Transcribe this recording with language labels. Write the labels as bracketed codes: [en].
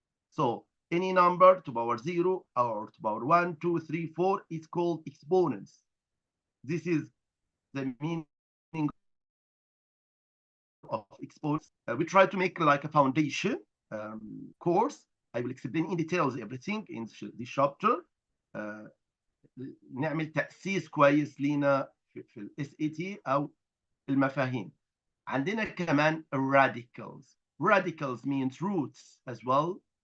[en] So any number to power 0 or to power 1, 2, 3, 4 is called exponents. This is the meaning of exponents. We try to make like a foundation course. I will explain in details everything in this chapter. [ar] نعمل تأسيس كويس لينا في ال SAT أو المفاهيم. عندنا كمان [en] radicals. Radicals means roots as well.